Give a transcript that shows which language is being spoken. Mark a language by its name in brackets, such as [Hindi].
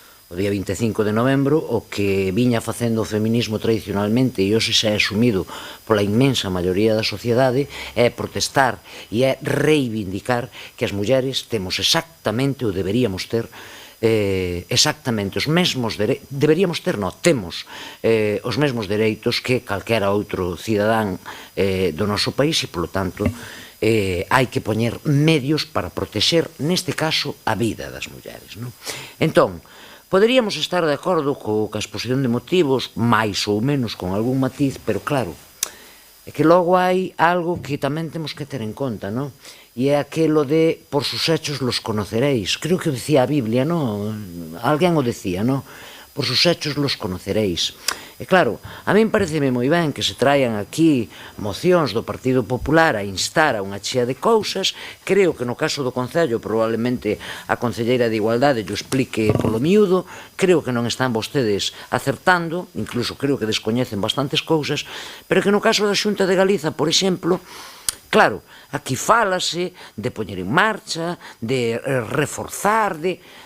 [Galician] O día 25 de novembro o que viña facendo o feminismo tradicionalmente e hoxe xa é asumido pola inmensa maioría da sociedade é protestar e é reivindicar que as mulleres temos exactamente ou deberíamos ter exactamente os mesmos temos os mesmos dereitos que calquera outro cidadán do noso país e, polo tanto, hai que poñer medios para protexer, neste caso, a vida das mulleres, non? Entón, poderíamos estar de acordo coa exposición de motivos, máis ou menos con algún matiz, pero claro, é que logo hai algo que tamén temos que ter en conta, non? E é aquelo de, [Spanish] por sus hechos los conoceréis. [Galician] Creo que decía a Biblia, non? Alguén o decía, non? [Spanish] Por sus hechos los conoceréis. [Galician] E claro, a min pareceme moi ben que se traian aquí mocións do Partido Popular a instar a unha chea de cousas. Creo que no caso do Concello probablemente a Concelleira de Igualdade llo explique polo miúdo. Creo que non están vostedes acertando, incluso creo que descoñecen bastantes cousas, pero que no caso da Xunta de Galiza, por exemplo, claro, aquí fálase de poñer en marcha, de reforzar, de...